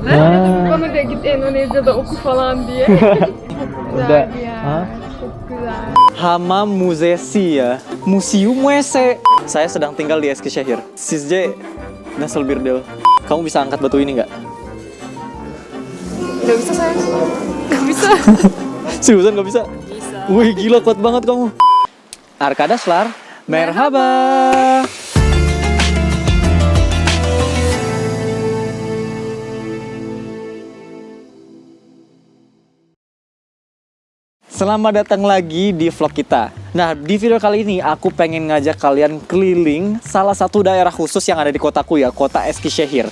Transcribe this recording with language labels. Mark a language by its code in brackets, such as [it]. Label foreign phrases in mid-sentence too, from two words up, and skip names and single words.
[tr] Bana da git Endonezya'da oku falan diye. [id] Udah. [tr] Güzeldi ya. Hah? Çok güzel. Hamam Müzesi ya. Museum WC. [id] Saya sedang tinggal di Eskişehir. [tr] Sizce nasıl bir deal? [id] Kamu bisa angkat batu ini nggak? Gak bisa sayang. Gak bisa. Seriusan nggak bisa? Bisa. Wih gila kuat banget kamu. [tr] Arkadaşlar, merhaba. [id] Selamat datang lagi di vlog kita. Nah, di video kali ini aku pengen ngajak kalian keliling salah satu daerah khusus yang ada di kotaku ya, kota Eskişehir.